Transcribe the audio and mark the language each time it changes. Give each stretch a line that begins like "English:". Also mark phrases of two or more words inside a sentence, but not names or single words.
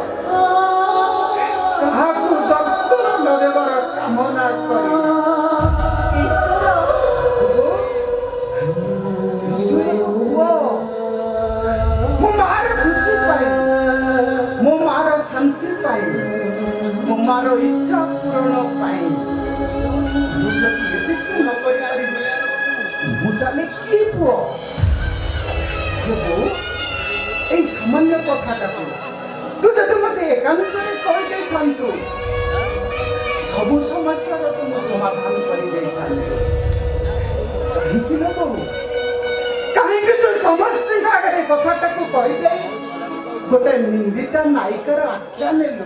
Odia: କାହାକୁ ଦର୍ଶନ ନ ଦେବାର କାମନା କରି ମୋ ମାର ଖୁସି ପାଇଁ, ମୋ ମାର ଶାନ୍ତି ପାଇଁ, ମୋ ମାର ଇଚ୍ଛା ପୂରଣ ପାଇଁ ମୁଁ ଯଦି ଏତିକି ନ କରିପାରିବି ମୁଁ ତାହେଲେ କି ପୁଅ? ଏଇ ସାମାନ୍ୟ କଥାଟାକୁ ତୁ ଯଦି ମୋତେ ଏକାନ୍ତରେ କହିଦେଇଥାନ୍ତୁ ସବୁ ସମସ୍ୟାର ତୁ ମୁଁ ସମାଧାନ କରିଦେଇଥାନ୍ତି। କାହିଁକି ନ କହୁ? କାହିଁକି ତୁ ସମସ୍ତଙ୍କ ଆଗରେ କଥାଟାକୁ କହିଦେଇ ଗୋଟେ ନିନ୍ଦିତା ନାୟିକାର ଆଖ୍ୟା ନେଲୁ?